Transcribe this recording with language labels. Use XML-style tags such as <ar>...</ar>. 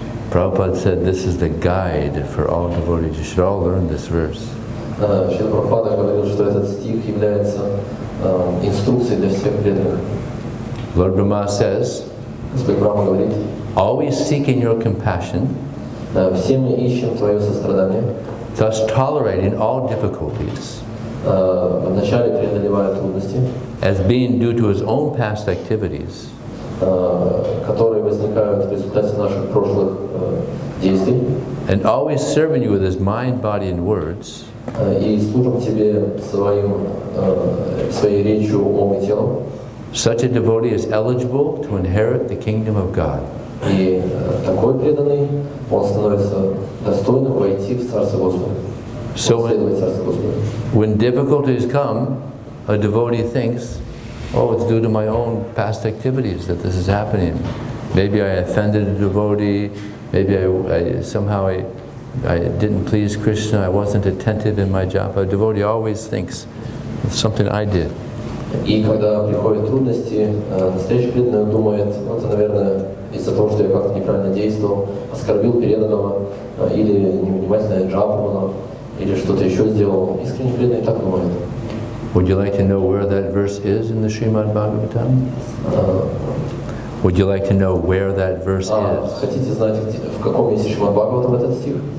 <en>Prabhupada said this is the guide for all devotees. You should all learn this verse.</en> <ru>Шрила Прабхупада говорил, что этот стих является инструкцией для всех преданных.</ru> <en>Lord Brahma says,</en> <ru>Господь Брахма говорит,</ru> <en>always seeking your compassion,</en> <ru>все мы ищем твое сострадание,</ru> <en>thus tolerating all difficulties,</en> <ru>вначале преодолевая трудности,</ru> <en>as being due to his own past activities,</en> <ru>которые возникают в результате наших прошлых действий,</ru> <en>and always serving you with his mind, body, and words,</en> <ru>и служим тебе своей речью, умом и телом.</ru> <en>such a devotee is eligible to inherit the kingdom of God.</en> <ru>И такой преданный, он становится достойным войти в Царство Господа.</ru> <en>So</en> <ru>следовать Царству Господа.</ru> <en>when difficulties come, a devotee thinks, oh, it's due to my own past activities that this is happening. Maybe I offended a devotee, maybe I didn't please Krishna, I wasn't attentive in my japa. A devotee always thinks it's something I did.</en> <ru>И когда приходят трудности, настоящий преданный думает, это, наверное, из-за того, что я как-то неправильно действовал, оскорбил преданного, или невнимательно джапу, или что-то еще сделал. Искренне преданный так думает.</ru> <en>Would you like to know where that verse is in the Srimad Bhagavatam? Would you like to know where that verse is?</en> <ru>Хотите знать, в каком месте Шримад Бхагаватам этот стих?</ru>